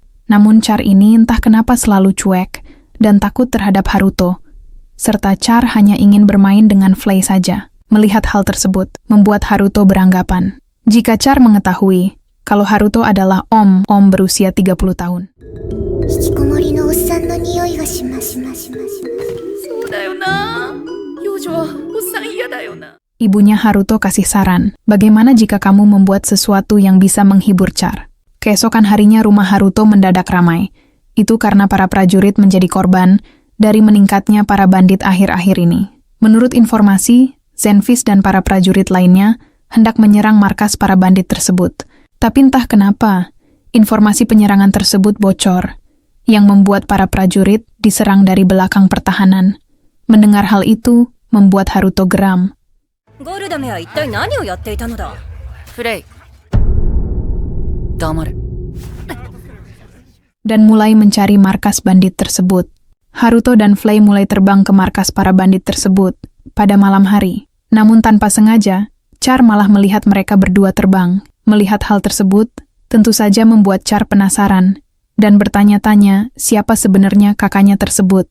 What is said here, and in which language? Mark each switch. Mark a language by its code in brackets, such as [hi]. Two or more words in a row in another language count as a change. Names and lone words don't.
[id] Namun Char ini entah kenapa selalu cuek dan takut terhadap Haruto. Serta Char hanya ingin bermain dengan Flay saja. Melihat hal tersebut, membuat Haruto beranggapan, jika Char mengetahui kalau Haruto adalah om berusia 30 tahun. [ja] 引きこもりのおっさんの匂いがしますそうだよな。幼女はおっさん嫌だよな。 [id] Ibunya Haruto kasih saran, bagaimana jika kamu membuat sesuatu yang bisa menghibur Char? Keesokan harinya rumah Haruto mendadak ramai. Itu karena para prajurit menjadi korban dari meningkatnya para bandit akhir-akhir ini. Menurut informasi, Zenfis dan para prajurit lainnya hendak menyerang markas para bandit tersebut. Tapi entah kenapa, informasi penyerangan tersebut bocor, yang membuat para prajurit diserang dari belakang pertahanan. Mendengar hal itu, membuat Haruto geram. [ja] ゴールダメは一体何をやっていたのだ。フレイ。黙れ。 [id] Dan mulai mencari markas bandit tersebut. Haruto dan Flay mulai terbang ke markas para bandit tersebut pada malam hari. Namun tanpa sengaja, Char malah melihat mereka berdua terbang. Melihat hal tersebut, tentu saja membuat Char penasaran dan bertanya-tanya siapa sebenarnya kakaknya tersebut.